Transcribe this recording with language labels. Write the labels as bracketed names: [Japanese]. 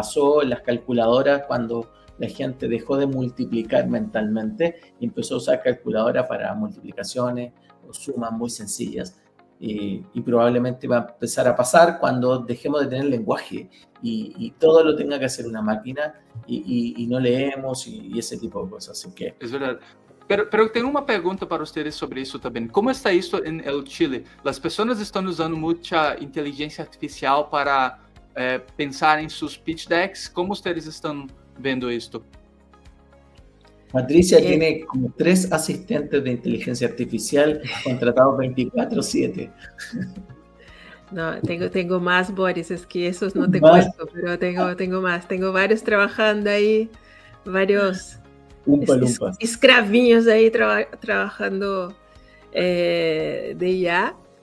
[Spanish] Pasó en las calculadoras cuando la gente dejó de multiplicar mentalmente y empezó a usar calculadoras para multiplicaciones o sumas muy sencillas. Y probablemente va a empezar a pasar cuando dejemos de tener lenguaje y todo lo tenga que hacer una máquina y no leemos y ese tipo de cosas. Así que... Es verdad. [Portuguese] Pero tenho uma pergunta para vocês sobre isso também. Como está isso em el Chile? As pessoas estão usando muita inteligência artificial para pensar em seus pitch decks. Como vocês estão vendo isto? [Spanish] Patricia tiene como 3 asistentes de inteligencia artificial contratados 24/7. No, tengo más, Boris, es que esos no te cuento, pero tengo más. Tengo varios trabajando ahí, varios escravinhos ahí trabajando de IA.